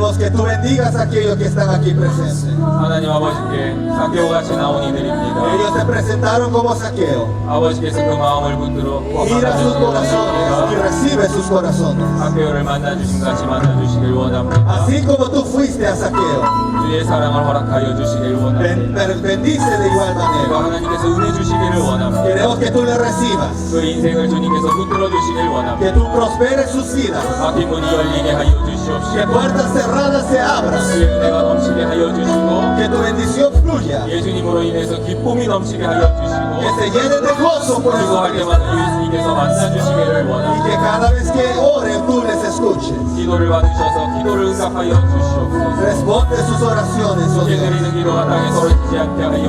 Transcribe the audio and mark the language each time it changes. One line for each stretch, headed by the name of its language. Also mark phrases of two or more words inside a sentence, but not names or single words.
Spanish: tú bendigas a aquellos que están aquí presentes.
Korean: 하나님 아버지께 사케오 같이 나온 이들입니다.
Spanish: Ellos se presentaron como Saqueo.
Korean: 아버지께서 그 마음을 붙들어
Spanish: Mira sus corazones y recibe sus corazones.
Korean: 사케오를 만나주신 같이 만나주시길 원합니다.
Spanish: Así como tú fuiste a Saqueo,
Korean: 주의 사랑을 허락하여 주시길 원합니다.
Spanish: bendice de igual
Korean: 그리고
Spanish: manera.
Korean: 하나님께서 은혜 주시기를 원합니다.
Spanish: Queremos que tú le recibas,
Korean: 그 인생을 주님께서 붙들어 주시길 원합니다.
Spanish: que tú prosperes sus vidas,
Korean: 막힌 문이 열리게 하여
Spanish: que
Korean: 주시옵시고
Spanish: puertas cerradas se abran,
Korean: 주의 은혜가 넘치게 하여 주시고
Spanish: que tu bendición fluya,
Korean: 예수님으로 인해서 기쁨이 넘치게 하여
Spanish: que
Korean: 주시고
Spanish: se llenen de gozo por
Korean: 기도할
Spanish: eso,
Korean: 때마다 예수님께서 만나주시기를
Spanish: y
Korean: 원합니다.
Spanish: que cada vez que oren tú les escuches.
Korean: 기도를 받으셔서 기도를 응답하여 주시옵소서.
Spanish: Responde sus oraciones, oh
Korean: 주께
Spanish: Dios.
Korean: 드리는 기도가 땅에 떨어지지 않게 하여